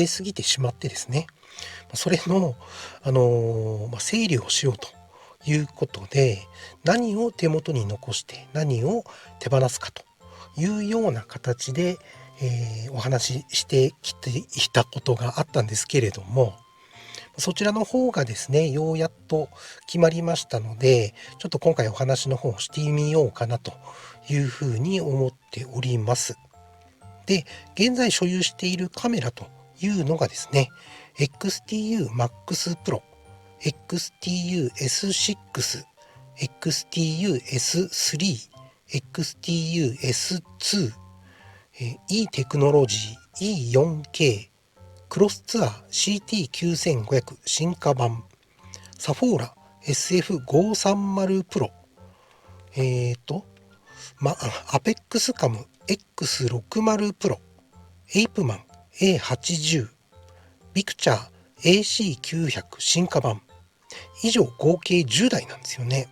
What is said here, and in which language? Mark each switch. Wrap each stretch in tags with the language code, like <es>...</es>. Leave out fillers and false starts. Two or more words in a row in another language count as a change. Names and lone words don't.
<ja>すぎてしまってですね、それの、整理をしようということで、何を手元に残して何を手放すかというような形で、お話ししてきていたことがあったんですけれども、そちらの方がですね、ようやっと決まりましたので、ちょっと今回お話の方をしてみようかなというふうに思っております。で、現在所有しているカメラというのがですね、XTU Max Pro、XTU S6、XTU S3、XTU S2、E テクノロジー E4K、クロスツアー CT9500 進化版、サフォーラ SF530 プロ、アペックスカム X60 プロ、エイプマン A80、ビクチャー AC900 進化版、以上合計10台なんですよね。</ja>